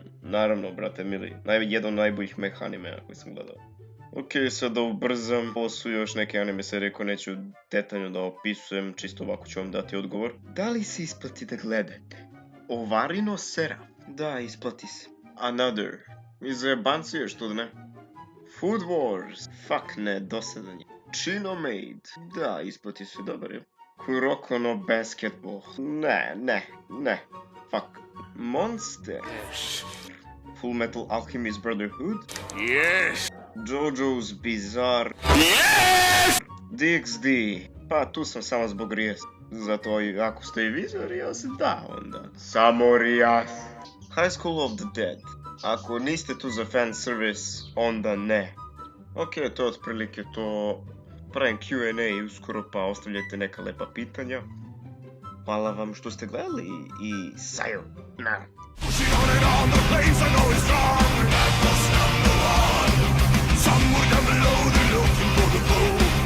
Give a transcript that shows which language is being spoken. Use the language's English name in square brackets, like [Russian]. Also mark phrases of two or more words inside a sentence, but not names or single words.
[Serbian] Naravno, brate mili, jedan od najboljih mech animea koji sam gledao. Ok, sad da ubrzam, ovo su još neke anime serije koje neću detaljno da opisujem, čisto ovako ću vam dati odgovor. Da li se isplati da gledate Ovarino Seraph? Da, isplati se. Another. Iz jebancije, što da ne? Food Wars. Fuck ne, dosadan je. Chino Maid. Da, isplati se, dobar je. Kuroko no Basketball. Ne. Fuck. Monster. Full Metal Alchemist Brotherhood. Yes! JoJo's Bizarre. Yes! DxD. Pa tu sam samo zbog Rijas. Zato ako ste i vi za Rijas, da onda. Samo Rijas. High School of the Dead. Ako niste tu za fan service, onda ne. Ok, to je otprilike to. Pravim Q&A uskoro, pa ostavljajte neka lepa pitanja. Hvala vam što ste gledali i sayonara. [English] Pushing on and on, the flames are going strong. That was number one. Some with them below, they're looking for the gold.